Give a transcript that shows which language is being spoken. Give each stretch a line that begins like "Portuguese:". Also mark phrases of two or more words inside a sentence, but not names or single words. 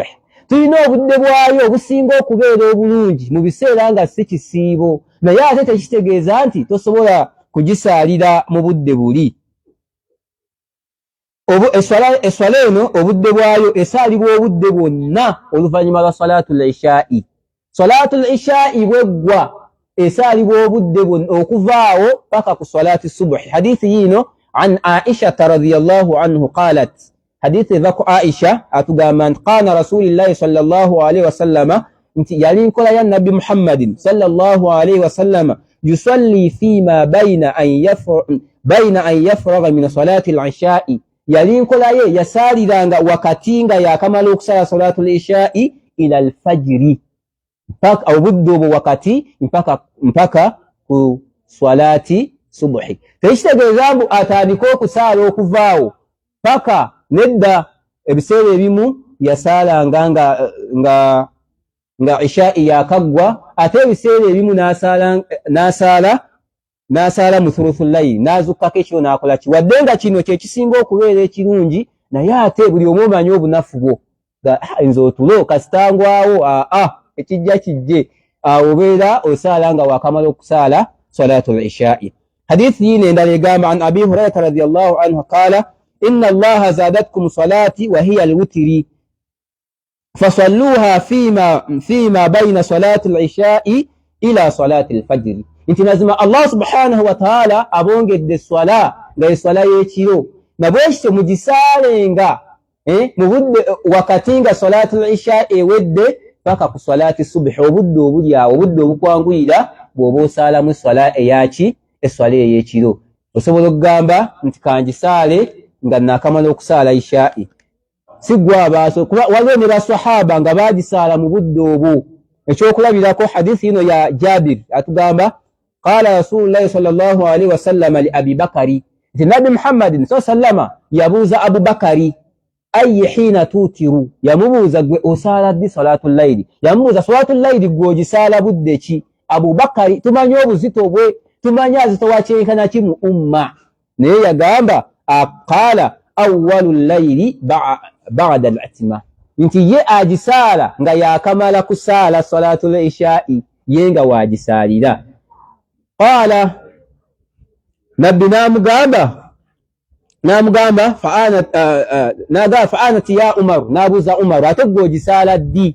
Ganda: Tulina obudde bwayo obusinga okubeera obulungi mu biseera nga si kisiibo naye ate tekitegeeza nti tosobola kugisaalira mu budde buli. Eswala eno obudde bwayo esaalibwa obudde bwonna oluvannyuma lwa
Arabic: صلاة العشاء. صلاة العشاء
Ganda: bweggwa esaalibwa obudde bwonna okuvaawo paka ku
Arabic: صلاة الصبح.
Ganda: Hadithi yino
Arabic: عن عائشة رضي الله عنه قالت
Ganda: hadithi eva Aisha atugamba nti
Arabic: قال رسول الله صلى الله عليه وسلم
Ganda: nti yali nkola ya nabbi Muhammadin
Arabic: صلى الله عليه وسلم يصلي فيما بين أن يفرغ من صلاة العشاء
Ganda: yali nkola ye yasaaliranga wakati nga yakamala okusala
Arabic: صلاة العشاء إلى الفجر,
Ganda: mpaka obudde obwo wakati mpaka ku
Arabic: صلاة الصبح.
Ganda: Tekitegeeza mbu atandika okusaala okuvaawo paka nedda. Ebiseera ebimu yasaalanga nga isha'i yakaggwa, ate ebiseera ebimu n'asaala mu
Arabic: ثلث الليل,
Ganda: n'azukkako ekiro n'akola ki. Wadde nga kino kye kisinga okubeera ekirungi, naye ate buli omu omanyi obunafu bwo nze otulo kasitangwawo ekijja kijje, obeera osaala nga wakamala okusaala
Arabic: صلاة العشاء.
Ganda: Hadithi yino endala egamba
Arabic: عن أبي هريرة رضي الله عنه قال إن الله زادكم صلاة وهي الوتر فصلوها فيما بين صلاة العشاء إلى صلاة الفجر.
Ganda: Inti nazima Allah
Arabic: سبحانه وتعالى
Ganda: abongedde swala nga swala y'ekiro, nabwekityo mugisaalenga mu budde wakati nga
Arabic: صلاة العشاء
Ganda: ewedde paka ku
Arabic: صلاة الصبح,
Ganda: obudde obuli awo, obudde obukwanguyira bw'oba osaalamu swala eyaki, eswala ey'ekiro. Osobola okugamba nti kangisaale nga nakamala okusaala isha'i. Sigwa abaaso kuba waliwo ne basahaba nga bagisaala mu budde obwo. Ekyokulabirako hadithi yino ya Jabir atugamba
Arabic: قال رسول الله صلى الله عليه وسلم لأبي بكر,
Ganda: nti Nabi Muhammadin sallama yabuuza Abu Bakari
Arabic: أي حين توتر,
Ganda: yamubuuza gwe osaala ddi
Arabic: صلاة الليل,
Ganda: yamubuuza
Arabic: صلاة الليل
Ganda: gwe ogisaala budde ki. Abu Bakari tumanyi obuzito bwe, tumanyi azitowa kyenkana ki mu umma, naye yagamba
Arabic: قال أول الليل بعد العتمة,
Ganda: nti ye agisaala nga yakamala kusaala
Arabic: صلاة العشاء,
Ganda: ye nga waagisaalira. Qala nabbi namugamba
Arabic: فأنت يا عمر,
Ganda: nabuuza Umar ate gwe ogisaala ddi?